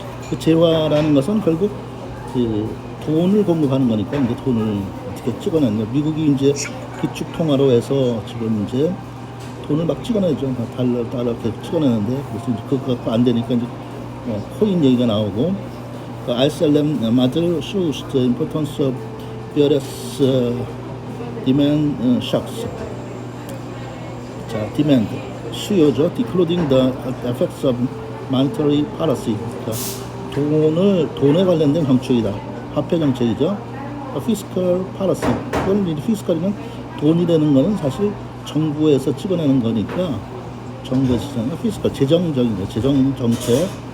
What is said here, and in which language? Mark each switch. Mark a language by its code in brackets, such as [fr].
[ko] 그 재화라는 것은 결국 그 돈을 공급하는 거니까 이제 돈을 어떻게 찍어내는. 미국이 이제 기축 통화로 해서 지금 이제 돈을 막 찍어내죠. 달러 이렇게 찍어내는데 그래서 이제 그거 갖고 안 되니까 이제 코인 얘기가 나오고. [en] ISLM model shows the importance of various demand shocks. [ko] 자, demand 수요죠. [en] Decoding the effects of monetary policy. [ko] 그러니까 돈에 관련된 정책이다. 화폐 정책이죠. fiscal policy. 그건 fiscal이면 돈이 되는 거는 사실 정부에서 찍어내는 거니까 정부에서 찍어내는 fiscal 재정적인 거, 재정 정책.